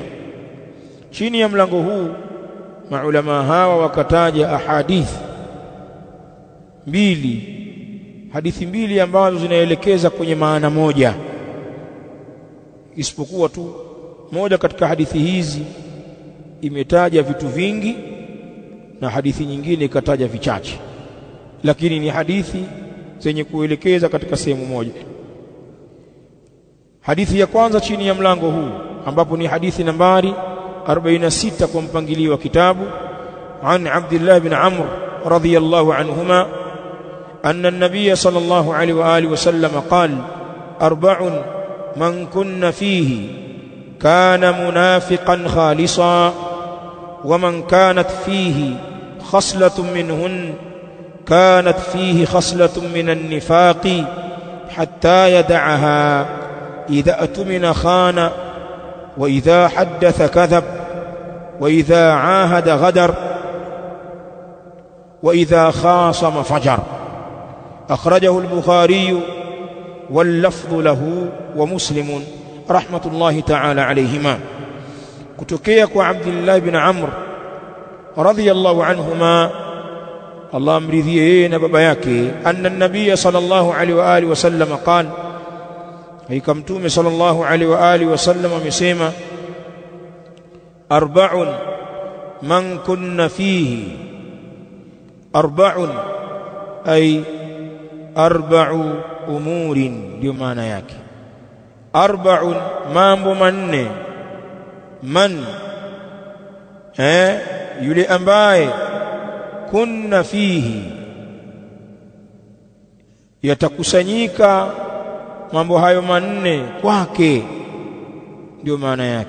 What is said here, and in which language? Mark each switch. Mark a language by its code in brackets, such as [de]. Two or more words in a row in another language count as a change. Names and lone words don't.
[sw] Chini ya mlango huu maulama hawa wakataja ahadithi mbili, hadithi mbili ambazo zinaelekeza kwenye maana moja, isipokuwa tu moja katika hadithi hizi imetaja vitu vingi na hadithi nyingine ikataja vichache, lakini ni hadithi zenye kuelekeza katika sehemu moja. Hadithi ya kwanza chini ya mlango huu, ambapo ni hadithi nambari 46 kwa mpangilio wa kitabu, [ar] عن عبد الله بن عمرو رضي الله عنهما أن النبي صلى الله عليه وآله وسلم قال أربع من كن فيه كان منافقا خالصا ومن كانت فيه خصلة منهن كانت فيه خصلة من النفاق حتى يدعها إذا اؤتمن خان وإذا حدث كذب وإذا عاهد غدر وإذا خاصم فجر. أخرجه البخاري واللفظ له ومسلم رحمة الله تعالى عليهما. [sw] Kutokea kwa Abdullah bin Amr [ar] رضي الله عنهما, [sw] Allah amridhie yeye na baba yake, [ar] أن النبي صلى الله عليه وآله وسلم قال, [sw] hakika mtume [ar] صلى الله عليه وآله وسلم [sw] amesema, [ar] أربع من كن فيه أربع أي أربعة أمور, [sw] ndio maana yake. Arba'un, mambo manne. Man, yule ambaye [ar] كن فيه, [sw] yatakusanyika mambo hayo manne kwake, ndio maana yake.